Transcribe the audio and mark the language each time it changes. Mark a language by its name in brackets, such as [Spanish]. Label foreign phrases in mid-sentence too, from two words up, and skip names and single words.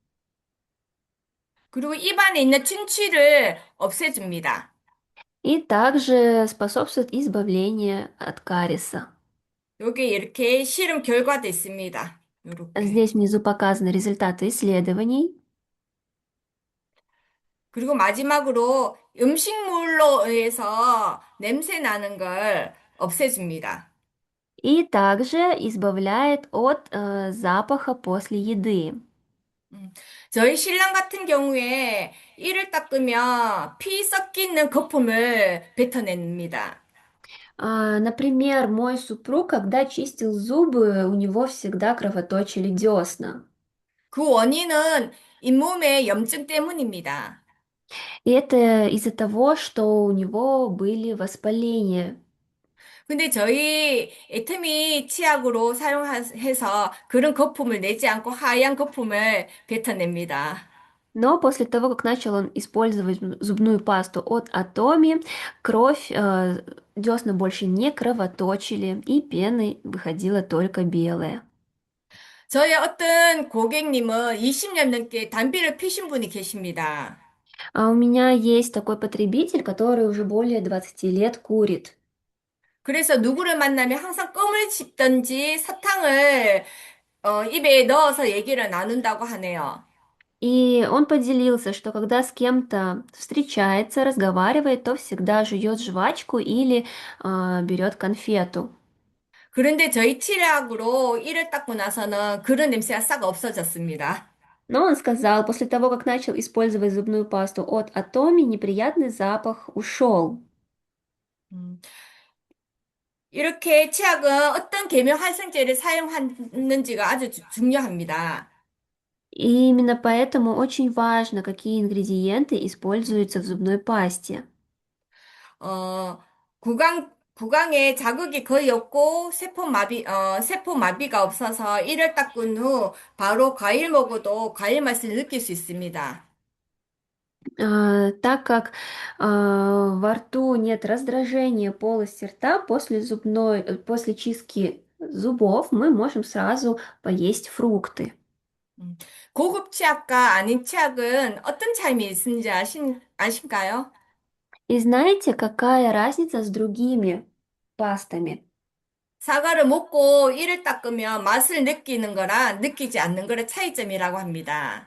[Korean] 그리고 입안에 있는 충치를 없애줍니다. [Russian] И также способствует избавлению от кариеса. [Korean] 여기 이렇게 실험 결과도 있습니다. 이렇게. [Russian] Здесь внизу показаны результаты исследований. [Korean] 그리고 마지막으로 음식물로 의해서 냄새 나는 걸 없애줍니다. [Russian] И также избавляет от запаха после еды. [Korean] 음, 저희 신랑 같은 경우에 이를 닦으면 피 섞이는 거품을 뱉어냅니다. [Russian] Например, мой супруг, когда чистил зубы, у него всегда кровоточили десна. [Korean] 그 원인은 잇몸의 염증 때문입니다. [Russian] И это из-за того, что у него были воспаления. [Korean] 근데 저희 애터미 치약으로 사용해서 그런 거품을 내지 않고 하얀 거품을 뱉어냅니다. [Russian] Но после того, как начал он использовать зубную пасту от Атоми, кровь, десна больше не кровоточили, и пены выходила только белая. [Korean] 저희 어떤 고객님은 20년 넘게 담배를 피신 분이 계십니다. [Russian] А у меня есть такой потребитель, который уже более 20 лет курит. [Korean] 그래서 누구를 만나면 항상 껌을 씹던지 사탕을 입에 넣어서 얘기를 나눈다고 하네요. [Russian] И он поделился, что когда с кем-то встречается, разговаривает, то всегда жует жвачку или берет конфету. [Korean] 그런데 저희 치약으로 이를 닦고 나서는 그런 냄새가 싹 없어졌습니다. [Russian] Но он сказал, после того, как начал использовать зубную пасту от Атоми, неприятный запах ушел. [Korean] 음, 이렇게 치약은 어떤 계면 활성제를 사용하는지가 아주 중요합니다. [Russian] И именно поэтому очень важно, какие ингредиенты используются в зубной пасте. [Korean] 구강에 자극이 거의 없고 세포 마비가 없어서 이를 닦은 후 바로 과일 먹어도 과일 맛을 느낄 수 있습니다. [Russian] Так как во рту нет раздражения полости рта после чистки зубов, мы можем сразу поесть фрукты. [Korean] 음, 고급 치약과 아닌 치약은 어떤 차이가 있는지 아신가요? [Russian] И знаете, какая разница с другими пастами? [Korean] 사과를 먹고 이를 닦으면 맛을 느끼는 거랑 느끼지 않는 거의 차이점이라고 합니다.